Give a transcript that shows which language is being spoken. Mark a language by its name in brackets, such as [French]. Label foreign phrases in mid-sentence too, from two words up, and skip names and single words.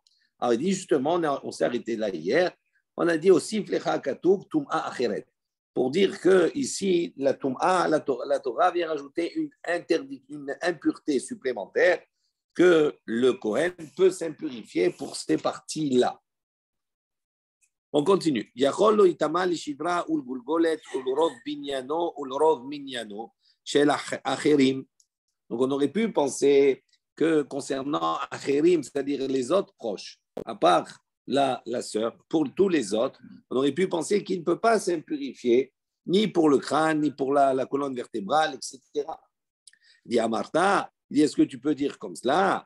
[French] Alors, il dit justement, on s'est arrêté là hier. On a dit aussi [Hebrew] פלכה כתוב טומאה אחרת. [French] Pour dire que ici, la Tum'a, la Torah vient rajouter une impureté supplémentaire que le Kohen peut s'impurifier pour ces parties-là. On continue. [Hebrew] יכול לא יטמא לשדרה ולגולגולת ולרוב בניינו ולרוב מניינו של אחרים. Donc on aurait pu penser que concernant acherim, c'est-à-dire les autres proches, à part la sœur, pour tous les autres, on aurait pu penser qu'il ne peut pas s'impurifier ni pour le crâne, ni pour la colonne vertébrale, etc. Il dit à Martha, est-ce que tu peux dire comme cela?